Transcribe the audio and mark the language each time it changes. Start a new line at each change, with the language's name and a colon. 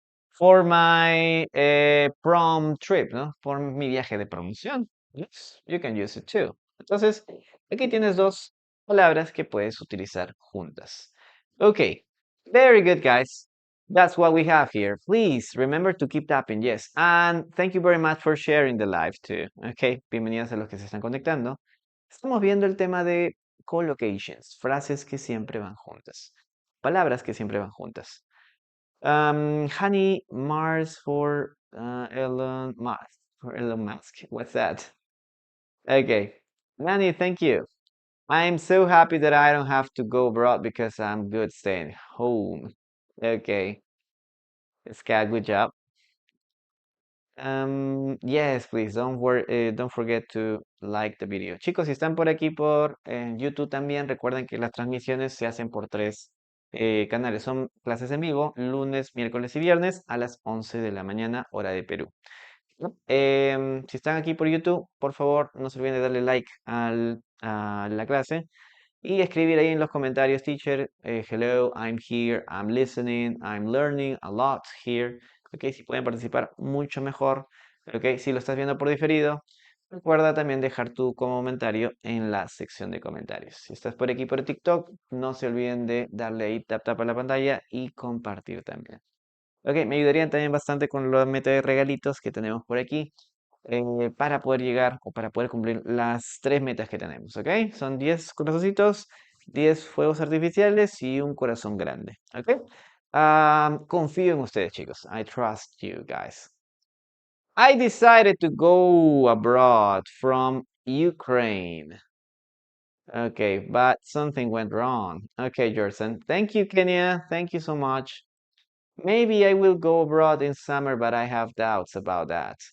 English: For my prom trip, ¿no?
Spanish: Por mi viaje de promoción.
English: Yes, you can use it too.
Spanish: Entonces, aquí tienes dos palabras que puedes utilizar juntas.
English: Okay, very good, guys. That's what we have here. Please remember to keep tapping, yes. And thank you very much for sharing the live too.
Spanish: Okay, bienvenidos a los que se están conectando. Estamos viendo el tema de collocations, frases que siempre van juntas, palabras que siempre van juntas.
English: Honey, Mars for Elon Musk. For Elon Musk. What's that? Okay. Manny, thank you. I'm so happy that I don't have to go abroad because I'm good staying home. Okay. Scott, good job. Yes, please, don't forget to like the video.
Spanish: Chicos, si están por aquí por YouTube también, recuerden que las transmisiones se hacen por tres canales. Son clases en vivo, lunes, miércoles y viernes a las 11 de la mañana, hora de Perú. ¿No? Si están aquí por YouTube, por favor, no se olviden de darle like a la clase y escribir ahí en los comentarios,
English: teacher, hello, I'm here, I'm listening, I'm learning a lot here.
Spanish: Ok, si pueden participar, mucho mejor. Ok, si lo estás viendo por diferido, recuerda también dejar tu comentario en la sección de comentarios. Si estás por aquí por TikTok, no se olviden de darle ahí tap tap a la pantalla y compartir también. Ok, me ayudarían también bastante con la meta de regalitos que tenemos por aquí para poder llegar o para poder cumplir las tres metas que tenemos, ¿ok? Son 10 corazoncitos, 10 fuegos artificiales y un corazón grande, ¿ok? Confío en ustedes, chicos.
English: I trust you guys. I decided to go abroad from Ukraine. Okay, but something went wrong. Okay, Jordan. Thank you, Kenya. Thank you so much. Maybe I will go abroad in summer, but I have doubts about that.